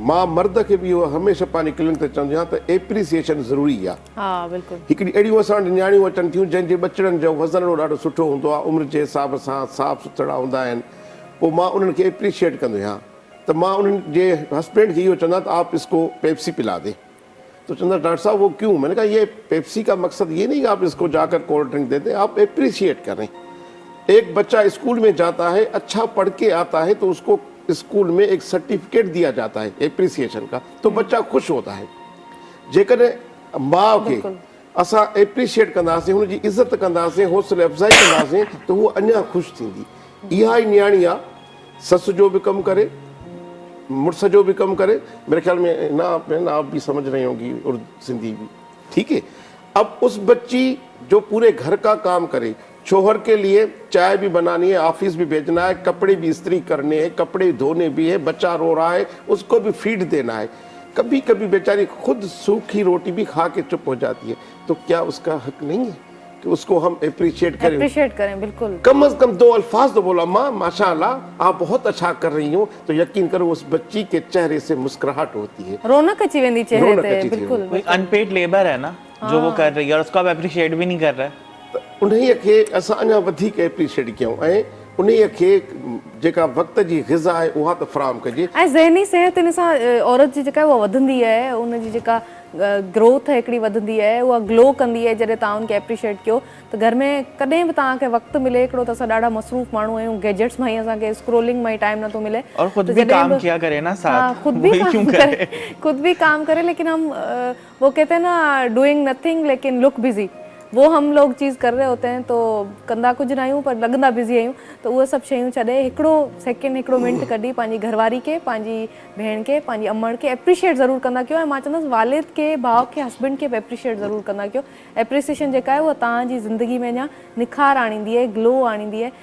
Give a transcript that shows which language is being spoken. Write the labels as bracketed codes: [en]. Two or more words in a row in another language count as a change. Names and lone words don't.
[sd] मां मर्द खे बि इहो हमेशह पंहिंजी क्लिनिक ते चवंदी आहियां त एप्रिसिएशन ज़रूरी आहे। हिकिड़ी अहिड़ियूं असां वटि न्याणियूं अचनि थियूं जंहिंजे बचड़नि जो वज़न ॾाढो सुठो हूंदो आहे, उमिरि जे हिसाब सां साफ़ सुथरा हूंदा आहिनि, पोइ मां उन्हनि खे एप्रिशिएट कंदो आहियां। त मां उन्हनि जे हस्बैंड खे इहो चवंदा त [ur] آپ اس کو پیپسی پلا دے، تو چندا ڈاکٹر صاحب وہ کیوں? میں نے کہا یہ پیپسی کا مقصد یہ نہیں کہ آپ اس کو جا کر [en] cold drink [ur] دیتے، آپ اپریشیئیٹ کریں. ایک بچہ اسکول میں جاتا ہے، اچھا پڑھ کے آتا ہے، تو اس کو اسکول میں ایک سرٹیفیکیٹ دیا جاتا ہے اپریسی ایشن کا، تو بچہ خوش ہوتا ہے. [sd] जेकॾहिं माउ खे असां एप्रिशिएट कंदासीं, हुनजी इज़त कंदासीं, हौसले अफ़ज़ाई कंदासीं, त उहा अञा ख़ुशि थींदी। इहा ई न्याणी आहे, सस जो भी कम करे, मुड़स जो भी कम करे। [ur] میرے خیال میں نا آپ بھی سمجھ رہی ہوں گی اور سندھی بھی، ٹھیک ہے. اب اس بچی جو پورے گھر کا کام کرے، شوہر کے لیے چائے بھی بنانی ہے، آفس بھی بھیجنا ہے، کپڑے بھی استری کرنے ہیں، کپڑے دھونے بھی ہے، بچہ رو رہا ہے اس کو بھی فیڈ دینا ہے، کبھی کبھی بیچاری خود سوکھی روٹی بھی کھا کے چپ ہو جاتی ہے، تو کیا اس کا حق نہیں ہے کہ اس کو ہم اپریشیئیٹ کریں? बिल्कुल। کم سے کم 2 الفاظ تو بولا، ماں ماشاءاللہ آپ بہت اچھا کر رہی ہو، تو یقین کرو اس بچی کے چہرے سے مسکراہٹ ہوتی ہے, [sd] रौनक अची वेंदी चेहरे रौनक ते। अची थी बिल्कुल [ur] وہ ایک [en] unpaid labour [ur] ہے نا جو وہ کر رہی ہے اور اس کو آپ اپریشیئیٹ بھی نہیں کر رہے ہیں. [sd] त उन्हीअ खे असां अञा वधीक एप्रिशिएट कयूं ऐं उन्हीअ खे जेका वक़्त जी ग़िज़ा आहे उहा त फ़राहम कजे। ऐं ज़हनी सिहत इन सां औरत जी जेका आहे उहा वधंदी आहे, उन जी जेका ग्रोथ हिकिड़ी वधंदी आहे, उहा ग्लो कंदी आहे जॾहिं तव्हां उनखे एप्रिशिएट कयो। त घर में कॾहिं बि तव्हांखे वक़्तु मिले, हिकिड़ो त असां ॾाढा मसरूफ़ माण्हू आहियूं, गैजेट्स में ही असांखे स्क्रोलिंग में ही टाइम नथो मिले, [ur] اور خود तो भी [sd] जॾहिं [ur] کام کیا کرے نا ساتھ, ہاں، خود بھی वही काम क्यों करे, करे? خود بھی کام کرے، لیکن ہم وہ کہتے ہیں نا [en] doing nothing [ur] लेकिन [en] look busy, [ur] وہ ہم لوگ چیز کر رہے ہوتے ہیں، تو [sd] कंदा कुछ ना आहियूं पर लगंदा बिज़ी आहियूं। तो उहे सभु शयूं छॾे हिकिड़ो सेकेंड हिकिड़ो मिंट कढी पंहिंजी घरवारी खे, पंहिंजी भेण खे, पंहिंजी अमड़ खे एप्रिशिएट ज़रूरु कंदा कयो। ऐं मां चवंदसि वालिद खे, भाउ खे, हस्बैंड खे बि एप्रिशिएट ज़रूरु कंदा कयो। एप्रिसिएशन जेका आहे उहा तव्हांजी ज़िंदगी में अञा निखार आणींदी आहे, ग्लो आणींदी आहे।